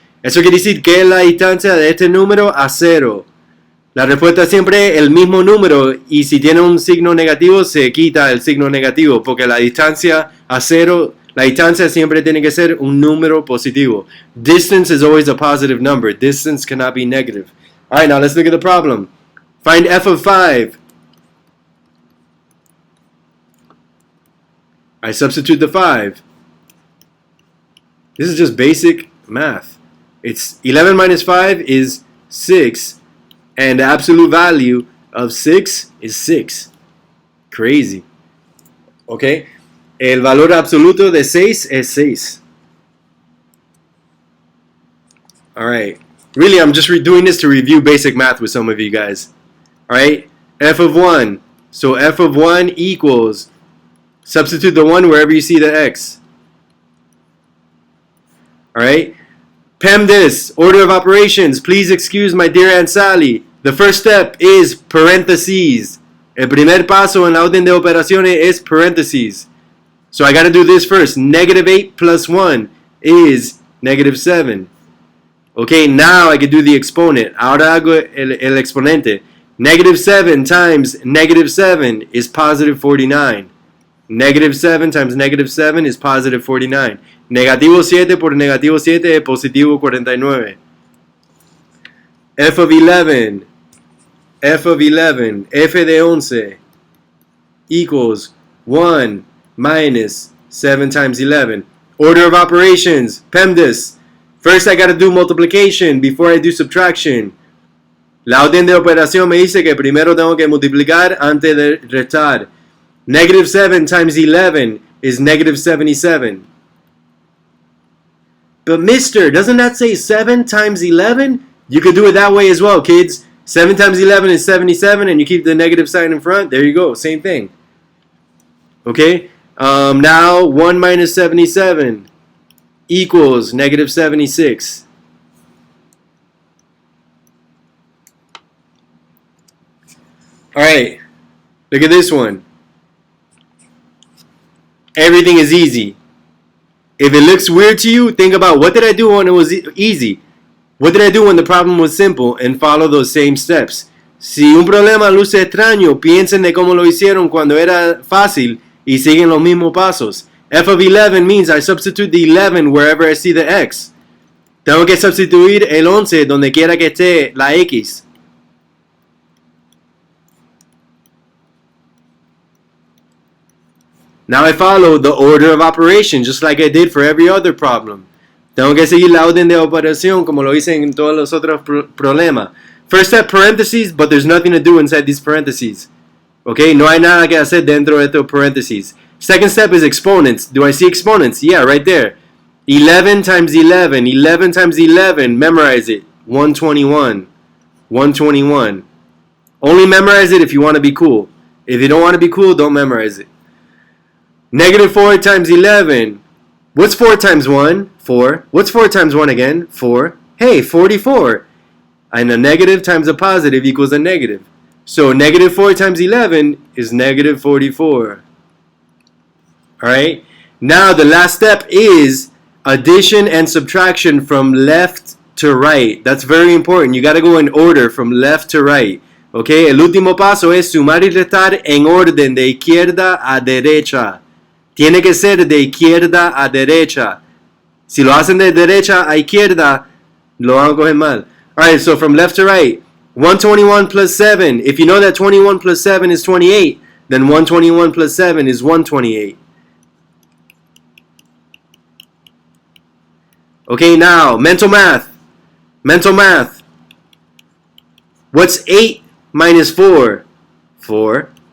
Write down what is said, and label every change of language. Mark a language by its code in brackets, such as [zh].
[es] Eso quiere decir que es la distancia de este número a 0. La respuesta siempre es el mismo número y si tiene un signo negativo se quita el signo negativo porque la distancia a 0, la distancia siempre tiene que ser un número positivo. [en] Distance is always a positive number. Distance cannot be negative. Alright, now let's look at the problem. Find f of 5. I substitute the 5. This is just basic math. It's 11 minus 5 is 6. And the absolute value of 6 is 6. Crazy. Okay? [es] El valor absoluto de 6 es 6. [en] Alright. Really, I'm just doing this to review basic math with some of you guys. Alright? F of 1. So f of 1 equals, substitute the 1 wherever you see the x. Alright? PEMDAS, order of operations. Please excuse my dear Aunt Sally. The first step is parentheses. [es] El primer paso en la orden de operaciones es parentheses. [en] So I got to do this first. Negative 8 plus 1 is negative 7. Okay, now I can do the exponent. [es] Ahora hago el exponente. [en] Negative 7 times negative 7 is positive 49. Negative 7 times negative 7 is positive 49. [es] Negativo 7 por negativo 7 es positivo 49. [en] F of 11. F of 11. F de 11 equals 1 minus 7 times 11. Order of operations. PEMDAS. First I got to do multiplication before I do subtraction. [es] La orden de operación me dice que primero tengo que multiplicar antes de restar. [en] Negative 7 times 11 is negative 77. But mister, doesn't that say 7 times 11? You could do it that way as well, kids. 7 times 11 is 77, and you keep the negative sign in front. There you go, same thing. Okay, now 1 minus 77 equals negative 76. Alright, look at this one. Everything is easy. If it looks weird to you, think about what did I do when it was easy? What did I do when the problem was simple? And follow those same steps. [es] Si un problema luce extraño, piensen de cómo lo hicieron cuando era fácil y siguen los mismos pasos. [en] F of 11 means I substitute the 11 wherever I see the X. [es] Tengo que sustituir el 11 donde quiera que esté la X. [en] Now I follow the order of operation just like I did for every other problem. [es] Tengo que seguir la orden de operación como lo hice en todos los otros problemas. [en] First step, parentheses, but there's nothing to do inside these parentheses. [es] Okay, no hay nada que hacer dentro de estos parentheses. [en] Second step is exponents. Do I see exponents? Yeah, right there. 11 times 11. 11 times 11. Memorize it. 121. 121. Only memorize it if you want to be cool. If you don't want to be cool, don't memorize it. Negative 4 times 11. What's 4 times 1? 4. What's 4 times 1 again? 4. Hey, 44. And a negative times a positive equals a negative. So negative 4 times 11 is negative 44. Alright? Now the last step is addition and subtraction from left to right. That's very important. You got to go in order from left to right. Okay? [es] El último paso es sumar y restar en orden de izquierda a derecha. Tiene que ser de izquierda a derecha. Si lo hacen de derecha a izquierda, lo van a coger mal. [en] Alright, so from left to right. 121 plus 7. If you know that 21 plus 7 is 28, then 121 plus 7 is 128. Okay, now, mental math. Mental math. What's 8 minus 4? 4.